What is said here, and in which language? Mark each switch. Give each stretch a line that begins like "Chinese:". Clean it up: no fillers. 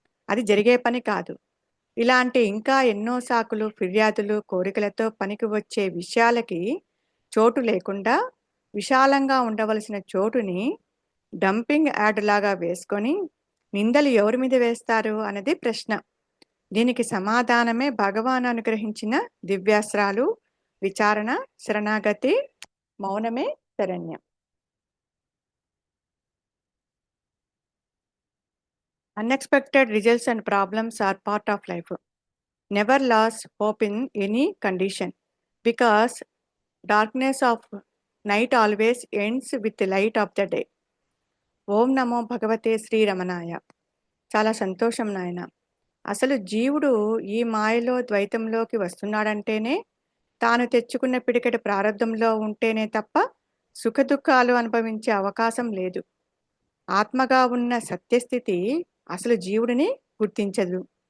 Telugu: అది జరిగే పని కాదు. ఇలాంటి ఇంకా ఎన్నో సాకులు, ఫిర్యాదులు, కోరికలతో పనికి వచ్చే విషయాలకి చోటు లేకుండా విశాలంగా ఉండవలసిన చోటుని డంపింగ్ యార్డ్ లాగా వేసుకొని నిందలు ఎవరి మీద వేస్తారు అన్నది ప్రశ్న. దీనికి సమాధానమే భగవాన్ అనుగ్రహించిన దివ్యాస్త్రాలు, విచారణ, శరణాగతి, మౌనమే శరణ్యం.
English: Unexpected results and problems are part of life. Never lose hope in any condition, because darkness of night always ends with the light of the day.
Sanskrit: ఓం నమో భగవతే శ్రీరమణాయ.
Telugu: చాలా సంతోషం నాయన. అసలు జీవుడు ఈ మాయలో ద్వైతంలోకి వస్తున్నాడంటేనే తాను తెచ్చుకున్న పిడికెడు ప్రారంధంలో ఉంటేనే తప్ప సుఖదుఖాలు అనుభవించే అవకాశం లేదు. ఆత్మగా ఉన్న సత్యస్థితి అసలు జీవుడిని గుర్తించదు.